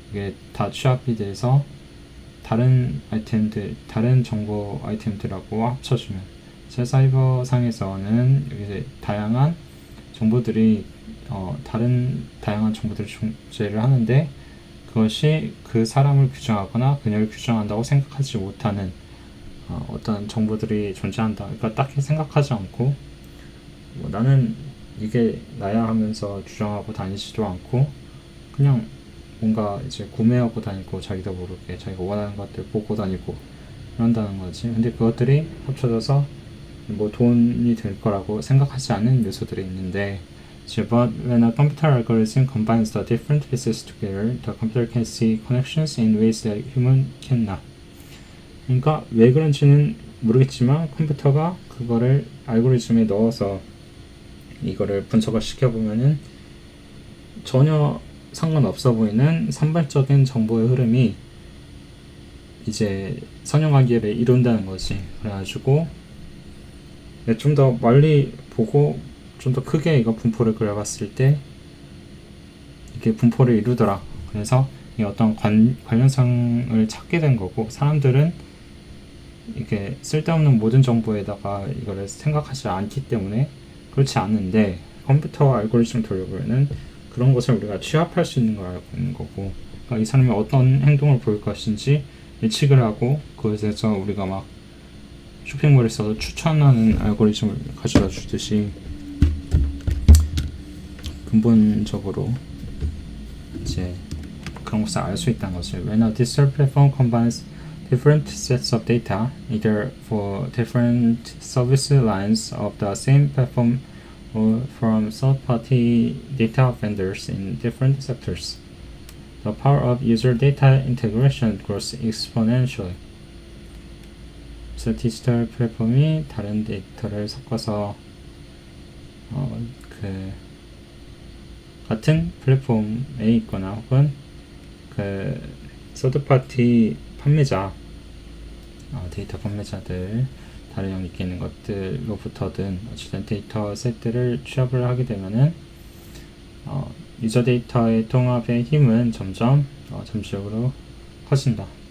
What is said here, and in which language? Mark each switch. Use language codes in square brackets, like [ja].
[ko] 이게 다 취합이 돼서 다른 정보 아이템들하고 합쳐주면, 제 사이버 상에서는 이제 다양한 정보들이 다른 다양한 정보들을 존재를 하는데, 그것이 그 사람을 규정하거나 그녀를 규정한다고 생각하지 못하는 어떤 정보들이 존재한다. 그러니까 딱히 생각하지 않고 나는 이게 나야 하면서 주장하고 다니지도 않고 그냥 뭔가 이제 구매하고 다니고 자기도 모르게 자기가 원하는 것들 보고 다니고 그런다는 거지. 근데 그것들이 합쳐져서 뭐 돈이 될 거라고 생각하지 않는 요소들이 있는데, [en] but when a computer algorithm combines the different pieces together, the computer can see connections in ways that human cannot. [ko] 그러니까 왜 그런지는 모르겠지만 컴퓨터가 그거를 알고리즘에 넣어서 이거를 분석을 시켜보면은 전혀 상관없어 보이는 산발적인 정보의 흐름이 이제 선형하기를 이룬다는 거지. 그래가지고 좀 더 멀리 보고 좀 더 크게 이거 분포를 그려봤을 때 이게 분포를 이루더라. 그래서 이 어떤 관련성을 찾게 된 거고, 사람들은 이게 쓸데없는 모든 정보에다가 이거를 생각하지 않기 때문에 그렇지 않은데, 컴퓨터 알고리즘 돌려보면은 그런 것을 우리가 취합할 수 있는 걸 알고 있는 거고, 그러니까 이 사람이 어떤 행동을 보일 것인지 예측을 하고 그것에서 우리가 막 쇼핑몰에서 추천하는 알고리즘을 가져다 주듯이 근본적으로 이제 그런 것을 알 수 있다는 것을. [en] When a digital platform combines different sets of data, either for different service lines of the same platform or from third-party data vendors in different sectors, the power of user data integration grows exponentially. [ko] 그래서 디지털 플랫폼이 다른 데이터를 섞어서 그 같은 플랫폼에 있거나 혹은 그 서드파티 판매자, 데이터 판매자들, 다른 영역에 있는 것들로부터든 어쨌든 데이터 셋들을 취합을 하게 되면은 유저 데이터의 통합의 힘은 점점 점진적으로 커진다.